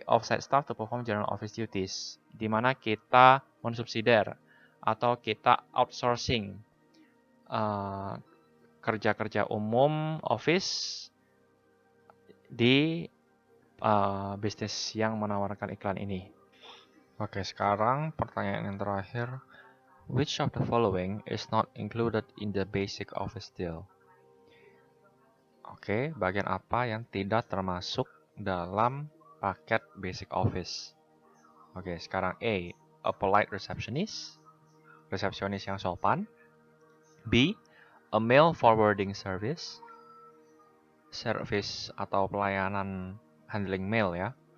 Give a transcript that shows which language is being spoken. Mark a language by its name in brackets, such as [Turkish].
[English] Offsite staff to perform general office duties, [Indonesian] di mana kita mensubsidiar atau kita outsourcing kerja-kerja umum office di bisnis yang menawarkan iklan ini. Oke, sekarang pertanyaan yang terakhir. [English] Which of the following is not included in the basic office deal? [Indonesian] Oke, bagian apa yang tidak termasuk dalam paket basic office? Oke, sekarang [English] A polite receptionist, [Indonesian] resepsionis yang sopan. B, [English] a mail forwarding service, [Indonesian] service atau pelayanan handling mail ya.